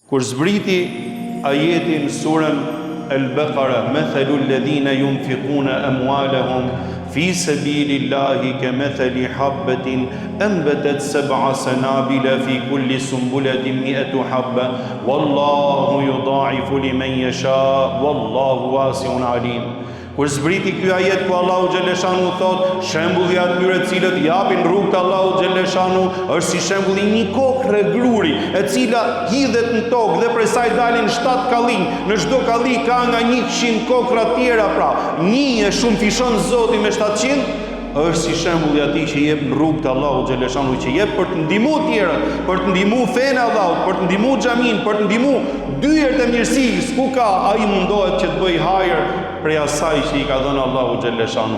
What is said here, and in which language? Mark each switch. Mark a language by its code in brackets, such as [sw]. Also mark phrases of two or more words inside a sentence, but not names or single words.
[sq] Kur zbriti ajetin surën Al-Baqara, [ar] مثل الذين ينفقون أموالهم في سبيل الله كمثل حبة أنبتت سبع سنابل في كل سنبلة مائة حبة والله يضاعف لمن يشاء والله واسع عليم. [sq] Kur zbriti ky ajet ku Allahu xhaleshanu thot, shembulli atyre të cilët japin rrugë të Allahu xhaleshanu është si shembulli një kokë gruri, e cila hidhet në tokë dhe prej saj dalin 7 kallin. Në çdo kalli ka nga 100 kokra tjera, pra një e shumë fishon Zoti me 700, është si shembulli atij që jep në rrugë të Allahu xhaleshanu, që jep për të ndihmuar të tjerët, për të ndihmuar fenë e Allahut, për të ndihmuar xhamin, për të ndihmuar dyert e mirësisë ku ka, ai mundohet që të bëj hajër prej asaj që i ka dhënë Allahu xhaleshanu.